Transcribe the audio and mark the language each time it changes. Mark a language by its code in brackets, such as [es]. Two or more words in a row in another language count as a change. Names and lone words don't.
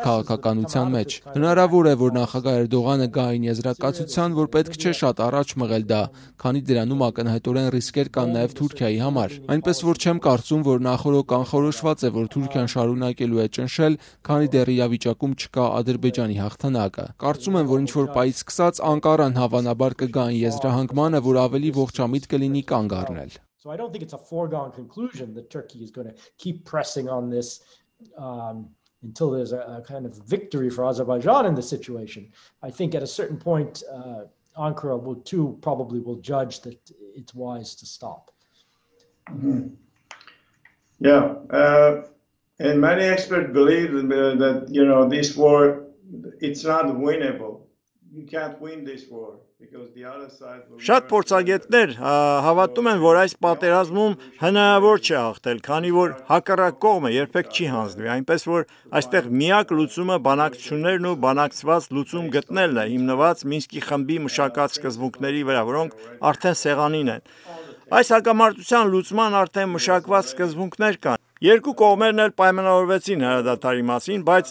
[hy] քաղաքականության մեջ։ Հնարավոր է, որ նախագահ Էրդողանը գա այն եզրակացության, որ պետք չէ շատ առաջ մղել դա, քանի դրանում ակնհայտորեն ռիսկեր կան նաեւ Թուրքիայի համար։ Այնպես որ չեմ կարծում, որ նախորոք կանխորոշված է, որ Թուրքիան շարունակելու է ճնշել, քանի դեռ իրավիճակում չկա Ադրբեջանի հաղթանակը։ Կարծում եմ, որ ինչ-որ պայից սկսած Անկարան հավանաբար կգա այն եզրահանգմանը, որ ավելի ողջամիտ կլինի կանգ առնել։ [en] So I don't think it's a foregone conclusion that Turkey is going to keep pressing on this until there's a kind of victory for Azerbaijan in the situation. I think at a certain point, Ankara probably will judge that it's wise to stop. Mm-hmm. Yeah, and many experts believe that this war, it's not winnable. you can't win this war because the other side will [hy] Շատ փորձագետներ հավատում են, որ այս պատերազմում հնարավոր չէ հաղթել, քանի որ հակառակ կողմը երբեք չի հանձնվի, այնպես որ այստեղ միակ լուծումը բանակցություններն ու բանակցված լուծում գտնելն է, հիմնված Մինսկի խմբի մշակած սկզբունքների վրա, որոնք արդեն սեղանին են։ Այս հակամարտության լուծման արդեն մշակված սկզբունքներ կան։ Երկու կողմերն էլ պայմանավորվեցին հրադադարի մասին, բայց